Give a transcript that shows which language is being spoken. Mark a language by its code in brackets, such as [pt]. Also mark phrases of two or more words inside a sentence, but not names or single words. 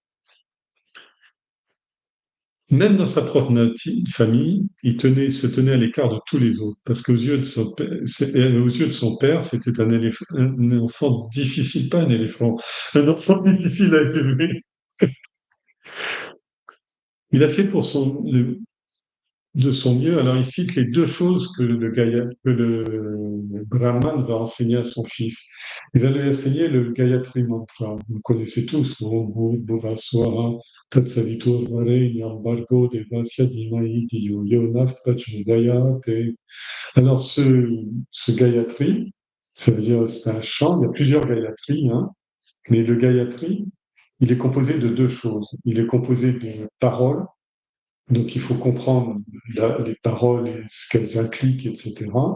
[fr] Même dans sa propre famille, se tenait à l'écart de tous les autres, parce qu'aux yeux de son père, aux yeux de son père, c'était un enfant difficile, pas un éléphant, un enfant difficile à élever. Il a fait de son mieux. Alors il cite les deux choses que le Brahman va enseigner à son fils. Il va lui enseigner le Gayatri Mantra. Vous le connaissez tous. [sa] ॐ भुवःस्वाहा तत्सवितुर् वरेण्यं भर्गो देवस्य धीमहि धियो योनः प्रचोदयात्. [fr] Alors ce Gayatri, ça veut dire c'est un chant. Il y a plusieurs Gayatri, hein, mais le Gayatri, il est composé de deux choses. Il est composé de paroles, donc il faut comprendre les paroles et ce qu'elles impliquent, etc.